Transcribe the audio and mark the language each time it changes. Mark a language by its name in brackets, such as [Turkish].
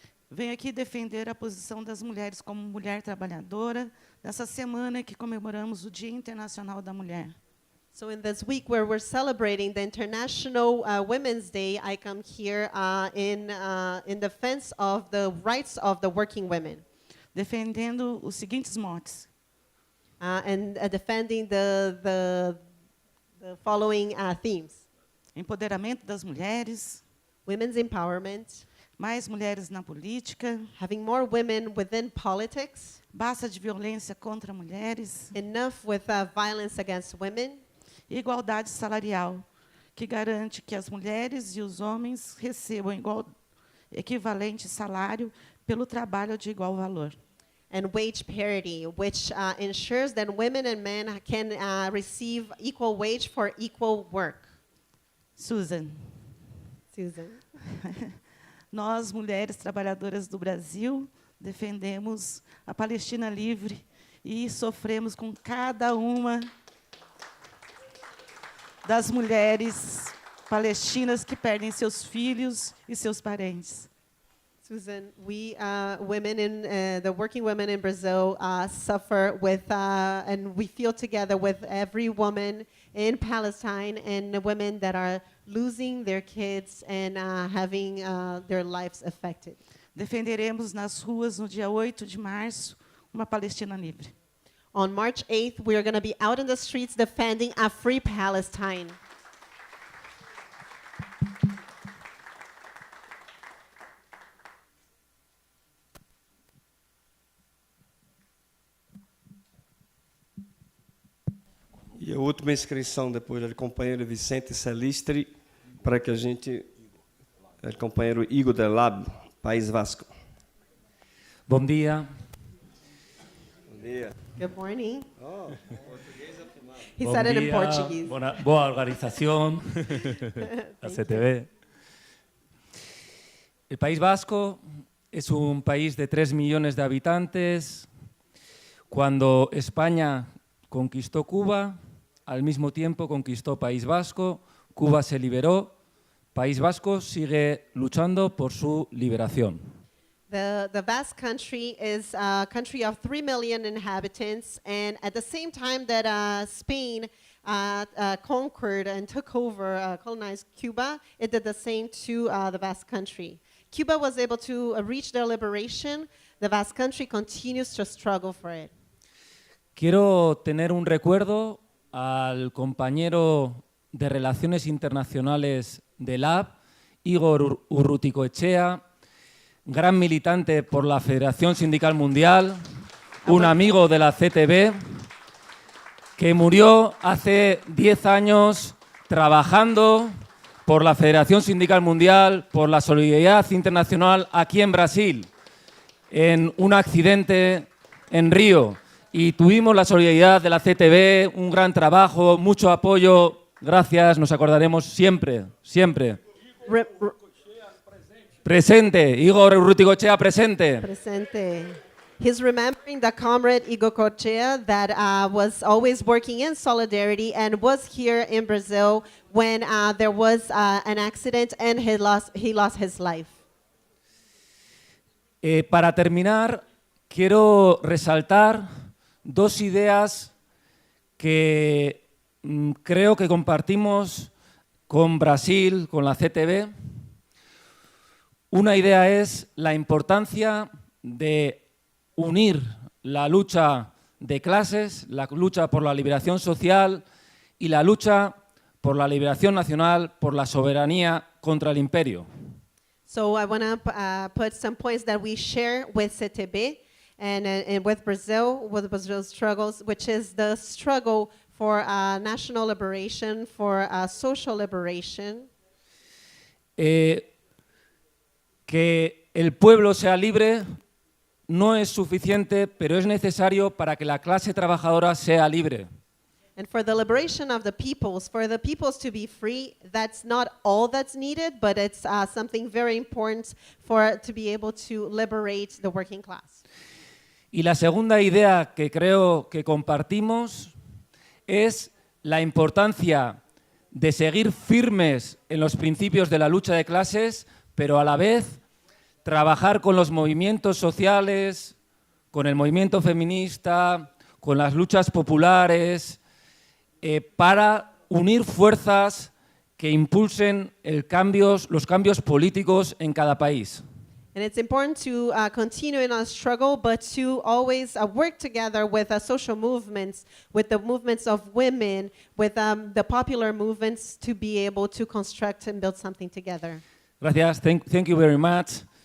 [Portuguese] Venho aqui defender a posição das mulheres como mulher trabalhadora, nessa semana que comemoramos o Dia Internacional da Mulher. [English] So in this week where we're celebrating the International Women's Day, I come here in defense of the rights of the working women. [Portuguese] Defendendo os seguintes motes. [English] And defending the following themes. [Portuguese] Empoderamento das mulheres. [English] Women's empowerment. [Portuguese] Mais mulheres na política. [English] Having more women within politics. [Portuguese] Basta de violência contra mulheres. [English] Enough with violence against women. [Portuguese] E igualdade salarial, que garante que as mulheres e os homens recebam equivalente salário pelo trabalho de igual valor. [English] And wage parity, which ensures that women and men can receive equal wage for equal work. Susan. [Portuguese] Nós, mulheres trabalhadoras do Brasil, defendemos a Palestina livre e sofremos com cada uma das mulheres palestinas que perdem seus filhos e seus parentes. [English] Susan, we women in the working women in Brazil suffer with and we feel together with every woman in Palestine and the women that are losing their kids and having their lives affected. [Portuguese] Defenderemos nas ruas no dia 8 de março uma Palestina livre. [English] On March 8th, we are going to be out in the streets defending a free Palestine. [Portuguese] E a última inscrição depois do companheiro Vicente Celistre, para que a gente... O companheiro Igor Delab, País Vasco. Bom dia. Bom dia. [English] Good morning. [Portuguese] Oh, português afirmado. [English] He said it in Portuguese. [Spanish] Boa organización, la CTB. El País Vasco es un país de 3 millones de habitantes. Cuando España conquistó Cuba, al mismo tiempo conquistó País Vasco, Cuba se liberó, País Vasco sigue luchando por su liberación. [English] The Basque country is a country of 3 million inhabitants, and at the same time that Spain conquered and took over, colonized Cuba, it did the same to the Basque country. Cuba was able to reach their liberation. The Basque country continues to struggle for it. [Spanish] Quiero tener un recuerdo al compañero de Relaciones Internacionales del AB, Igor Urruticoechea, gran militante por la Federación Sindical Mundial, un amigo de la CTB, que murió hace 10 años trabajando por la Federación Sindical Mundial, por la Solidaridad Internacional aquí en Brasil, en un accidente en Río. Y tuvimos la solidaridad de la CTB, un gran trabajo, mucho apoyo. Gracias, nos acordaremos siempre, siempre. Presente, Igor Urruticoechea presente. Presente. [English] He's remembering the comrade Igor Urruticoechea that was always working in solidarity and was here in Brazil when there was an accident and he lost his life. [Spanish] Para terminar, quiero resaltar 2 ideas que creo que compartimos con Brasil, con la CTB. Una idea es la importancia de unir la lucha de clases, la lucha por la liberación social y la lucha por la liberación nacional, por la soberanía contra el imperio. [English] So I want to put some points that we share with CTB and with Brazil, with Brazil's struggles, which is the struggle for national liberation, for social liberation. [Spanish] Que el pueblo sea libre no es suficiente, pero es necesario para que la clase trabajadora sea libre. [English] And for the liberation of the peoples, for the peoples to be free, that's not all that's needed, but it's something very important to be able to liberate the working class. [Spanish] Y la segunda idea que creo que compartimos es la importancia de seguir firmes en los principios de la lucha de clases, pero a la vez trabajar con los movimientos sociales, con el movimiento feminista, con las luchas populares, para unir fuerzas que impulsen los cambios políticos en cada país. [English] And it's important to continue in our struggle, but to always work together with social movements, with the movements of women, with the popular movements, to be able to construct and build something together. [Spanish] Gracias, [English] thank you very much.